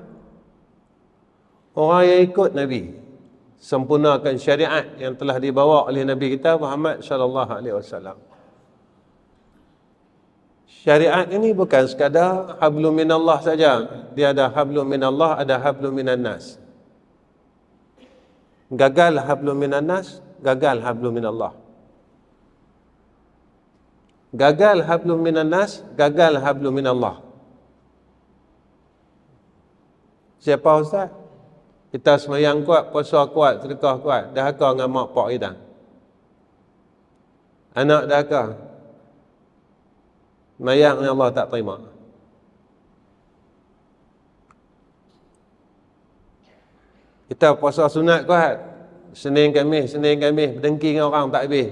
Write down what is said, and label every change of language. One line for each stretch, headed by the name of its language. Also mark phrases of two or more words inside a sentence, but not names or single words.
Malay: Orang yang ikut Nabi, sempurnakan syariat yang telah dibawa oleh Nabi kita Muhammad
Arabic: صلى الله عليه وسلم.
Malay: Syariat ini bukan sekadar
Arabic: حبل من الله
Malay: saja. Dia ada
Arabic: حبل من الله,
Malay: ada
Arabic: حبل من الناس.
Malay: Gagal
Arabic: حبل من الناس,
Malay: gagal
Arabic: حبل من الله.
Malay: Gagal
Arabic: حبل من الناس,
Malay: gagal
Arabic: حبل من الله.
Malay: Siapa ustaz? Kita semayang kuat, puasa kuat, sedekah kuat, dahaka dengan mak pak kita. Anak dahaka. Mayang yang Allah tak terima. Kita puasa sunat kuat, Senin Khamis berdengki dengan orang tak habis.